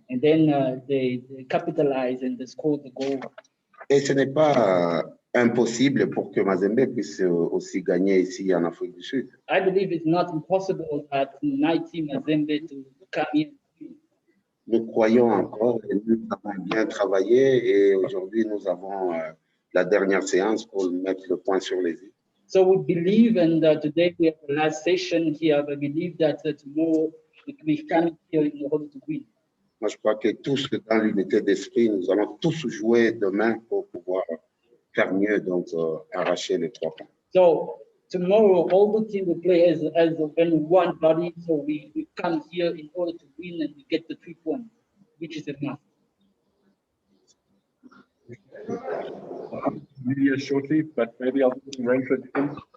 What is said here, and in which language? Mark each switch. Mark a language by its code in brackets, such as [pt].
[en] And then they capitalized and they scored the goal. [fr] Et ce n'est pas impossible pour que Mazembe puisse aussi gagner ici en Afrique du Sud. [en] I believe it's not impossible at United Mazembe to come in. [fr] Nous croyons encore et nous avons bien travaillé et aujourd'hui nous avons la dernière séance pour mettre le point sur les i. [en] So we believe, and today we have the last session here, but we believe that tomorrow we come here in order to win. [fr] Moi, je crois que tous, dans l'unité d'esprit, nous allons tous jouer demain pour pouvoir faire mieux, donc arracher les 3 points. [en] So tomorrow, all the team will play as one body. So we come here in order to win and we get the 3 points, which is enough. Media shortly, but maybe I'll put Rainford in.